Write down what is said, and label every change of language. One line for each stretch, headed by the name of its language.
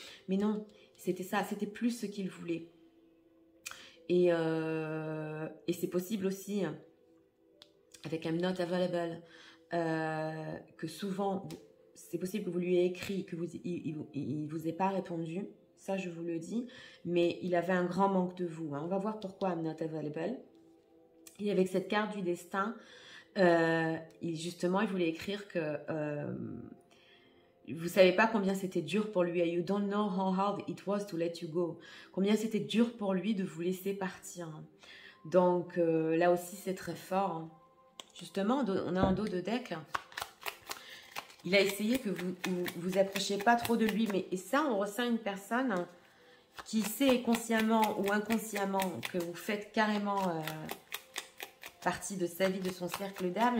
French: Mais non, c'était ça, c'était plus ce qu'il voulait. Et c'est possible aussi, avec
English: I'm not available,
French: que souvent, c'est possible que vous lui ayez écrit, que il vous ait pas répondu. Ça, je vous le dis. Mais il avait un grand manque de vous. Hein. On va voir pourquoi
English: I'm not available.
French: Et avec cette carte du destin, justement, il voulait écrire que vous ne savez pas combien c'était dur pour lui.
English: You don't know how hard it was to let you go.
French: Combien c'était dur pour lui de vous laisser partir. Donc, là aussi, c'est très fort. Justement, on a un dos de deck. Il a essayé que vous approchiez pas trop de lui. Et ça, on ressent une personne qui sait consciemment ou inconsciemment que vous faites carrément partie de sa vie, de son cercle d'âme.